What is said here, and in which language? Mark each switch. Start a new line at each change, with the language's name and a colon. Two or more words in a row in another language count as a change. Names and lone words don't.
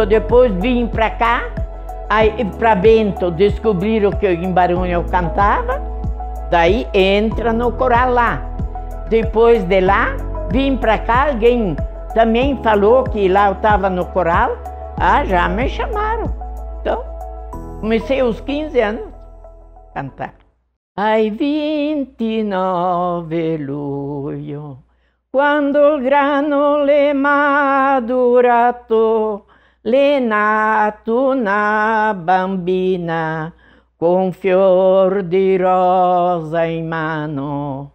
Portuguese: Depois vim para cá, aí para Bento descobriram que em Barunha eu cantava, daí entra no coral lá. Depois de lá, vim para cá, alguém também falou que lá eu estava no coral, já me chamaram. Então, comecei aos 15 anos a cantar.
Italian: Ai, 29 luglio, quando il grano le madurato, le nato una bambina con fior di rosa in mano.